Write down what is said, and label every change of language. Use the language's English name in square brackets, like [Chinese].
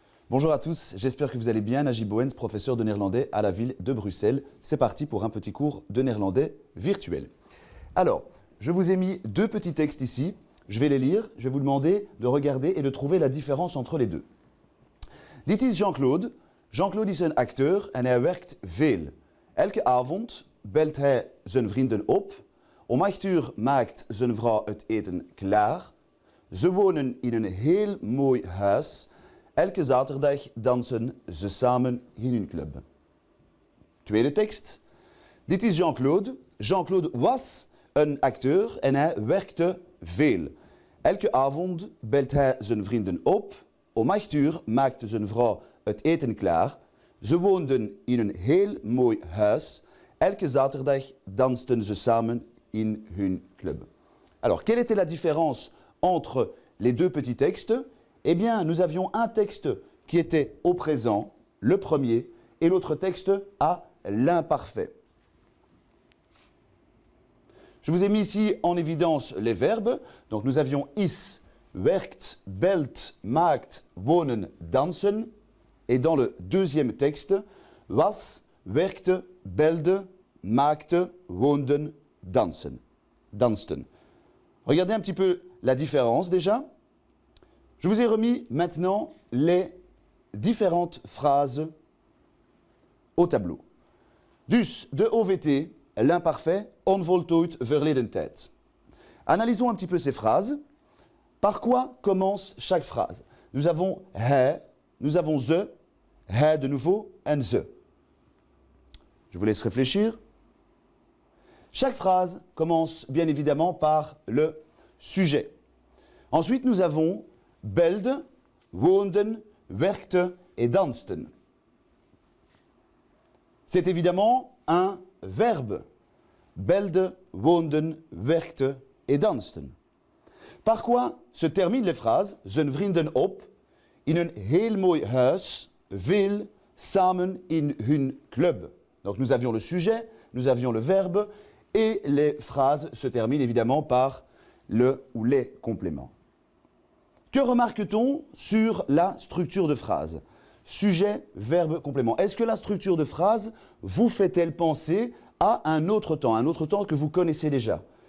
[French] Bonjour à tous, j'espère que vous allez bien. Najib Bouens, professeur de néerlandais à la ville de Bruxelles. C'est parti pour un petit cours de néerlandais virtuel. Alors, je vous ai mis deux petits textes ici. Je vais les lire. Je vais vous demander de regarder et de trouver la différence entre les deux. [Dutch] Dit is Jean-Claude. Jean-Claude is een acteur en hij werkt veel. Elke avond belt hij zijn vrienden op. Om 8 uur maakt zijn vrouw het eten klaar. Ze wonen in een heel mooi huis. Elke zaterdag dansen ze samen in hun club. Tweede tekst. Dit is Jean-Claude. Jean-Claude was een acteur en hij werkte veel. Elke avond belt hij zijn vrienden op. Om 8 uur maakte zijn vrouw het eten klaar. Ze woonden in een heel mooi huis. Elke zaterdag dansten ze samen in hun club. [French] Alors, quelle était la différence entre les deux petits textes? Eh bien, nous avions un texte qui était au présent, le premier, et l'autre texte à l'imparfait. Je vous ai mis ici en évidence les verbes. Donc nous avions is, werkt, belt, maakt, wonen, dansen. Et dans le deuxième texte, was, werkte, belde, maakte, woonden, dansen. Dansten. Regardez un petit peu la différence déjà. Je vous ai remis maintenant les différentes phrases au tableau. [Dutch] Dus de OVT, [French] l'imparfait, [Dutch] onvoltooid verleden tijd. [French] Analysons un petit peu ces phrases. Par quoi commence chaque phrase? Nous avons hij, nous avons ze, hij de nouveau, en ze. Je vous laisse réfléchir. Chaque phrase commence bien évidemment par le sujet. Ensuite, nous avons belde, woonden, werkte et dansten. C'est évidemment un verbe. Belde, woonden, werkte et dansten. Par quoi se terminent les phrases? [Dutch] Zijn vrienden op, in een heel mooi huis, veel, samen in hun club. [French] Donc nous avions le sujet, nous avions le verbe et les phrases se terminent évidemment par le ou les compléments. Que remarque-t-on sur la structure de phrase? Sujet, verbe, complément. Est-ce que la structure de phrase vous fait-elle penser à un autre temps que vous connaissez déjà?